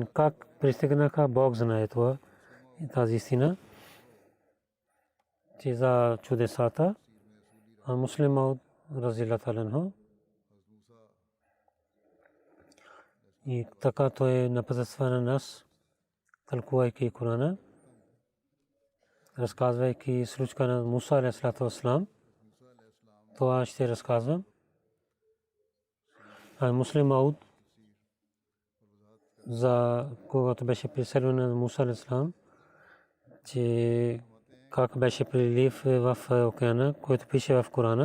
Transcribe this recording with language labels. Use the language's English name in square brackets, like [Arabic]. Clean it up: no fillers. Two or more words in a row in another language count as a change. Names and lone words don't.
[Bulgarian] Как пристигнаха, Бог знае това и тази истина, че за чудесата. А Муслим Мауд [Arabic] رضي الله عنه [Bulgarian] и така той напътства на нас, тълкувайки Корана, разказвайки случка на Муса [Arabic] عليه الصلاة والسلام. [Bulgarian] Това ще разказвам. А Муслим Мауд за когато беше преселван на Муса алейхиссалам, че как беше прилив в океана, който пише в Корана.